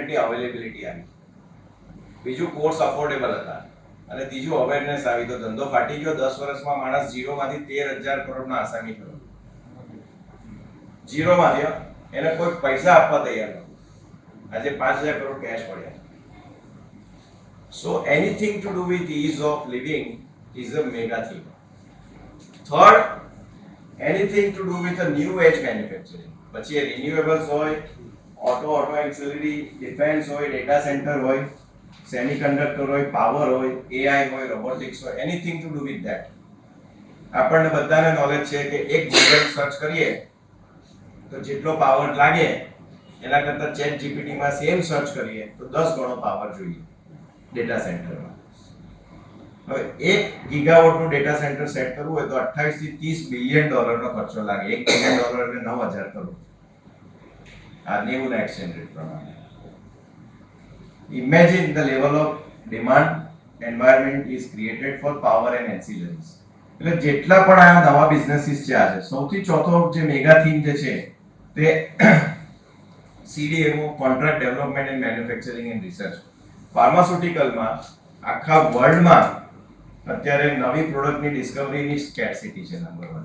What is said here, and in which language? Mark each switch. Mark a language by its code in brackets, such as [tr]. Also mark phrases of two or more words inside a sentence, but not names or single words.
[gu] ઇન્ટરનેટની અવેલેબિલિટી આવી. બીજું [en] course affordable [gu] હતા. અને ત્રીજું અવેરનેસ આવી તો ધંધો ફાટી ગયો. 10 વર્ષમાં માણસ ઝીરોમાંથી 13,000 કરોડનો આસામી થયો. ઝીરોમાંથી હો. એને કોઈ પૈસા આપવા તૈયાર નહોતું. આજે 5,000 કરોડ કેશ પડ્યા. [en] So anything to do with ease of living is a mega theme. Third, anything to do with a new age manufacturing. [gu] પછી એ renewables હોય, [en] auto ancillary, defense હોય, data center હોય, semiconductor હોય, power હોય, AI હોય, robotics હોય, anything to do with that. [gu] આપણને બધાને નોલેજ છે કે એક ગૂગલ સર્ચ કરીએ તો જેટલો પાવર લાગે એના કરતાં ચેટ જીપીટીમાં સેમ સર્ચ કરીએ તો 10 ગણો પાવર જોઈએ ડેટા સેન્ટરમાં. હવે 1 ગીગાવોટનું [en] data center [gu] સેટ કરવું હોય તો 28 થી 30 બિલિયન ડોલરનો ખર્ચો લાગે. 1 બિલિયન ડોલર એટલે 9,000 કરોડ. આ 90 ના [en] exchange rate [gu] પ્રમાણે. [en] Imagine the level of demand environment is created for power and ancillaries. [gu] એટલે જેટલા પણ આ નવા બિઝનેસીસ છે આજે સૌથી ચોથો જે [en] mega theme [gu] જે છે તે CDMO, [en] contract development and manufacturing and research. [gu] ફાર્માસ્યુટિકલમાં આખા વર્લ્ડમાં અત્યારે નવી પ્રોડક્ટની ડિસ્કવરીની સ્કેર્સિટી છે નંબર 1.